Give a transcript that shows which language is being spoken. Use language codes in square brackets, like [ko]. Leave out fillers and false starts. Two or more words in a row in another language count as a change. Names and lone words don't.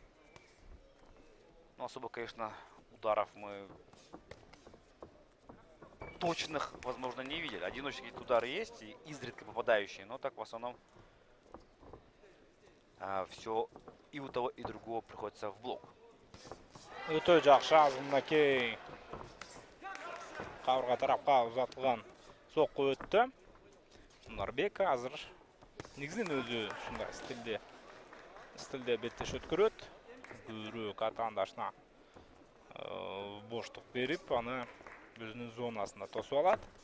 [ru] Ну, особо, конечно, ударов мы точных, возможно, не видели. Одиночные удары есть, и изредка попадающие, но так в основном все и у того, и другого приходится в блок. [ky] Өтө жакшы азымнакей кабырга тарапка узатылган сокку өттү. Мунарбек азыр негизинен өзү ушундай стилде беттеш өткөрөт. Бүйрөк атаандашына боштук берип, аны өзүнүн зонасына тосуп алат.